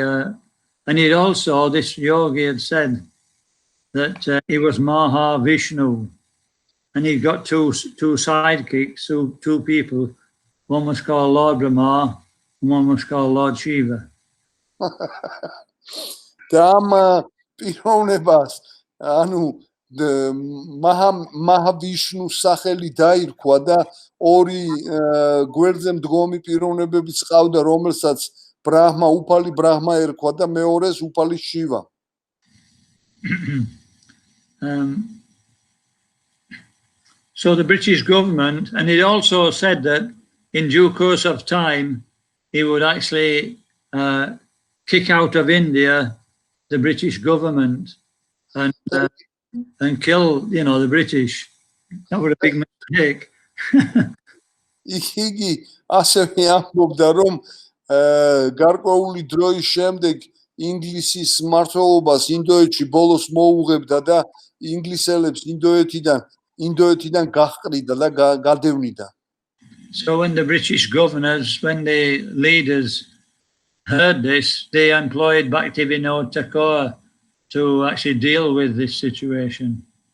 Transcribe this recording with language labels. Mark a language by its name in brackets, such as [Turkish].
[English] And he'd also, this yogi had said that he was Mahavishnu, and he'd got two sidekicks, two people. One was called Lord Brahma, and one was called Lord Shiva. [Georgian] Dama პიროვნებას, ანუ Mahavishnu სახელი დაირქვა და ორი გვერდზე მდგომი პიროვნებებიც ყავდა, რომელსაც ბრაჰმა, უფალი ბრაჰმა ერქვა და მეორეს უფალი შივა. [English] So the British government, and it also said that in due course of time, he would actually kick out of India the British government and kill, the British. That was a big mistake. [Georgian] იგი ასევე ამბობდა, რომ გარკვეული დროის შემდეგ ინგლისის მმართველობას ინდოეთში ბოლოს მოუღებდა და ინგლისელებს ინდოეთიდან გაჰყრიდა და გადევნიდა. [English] So when the British governors, when the leaders heard this, they employed Bhaktivinoda Thakur to actually deal with this situation.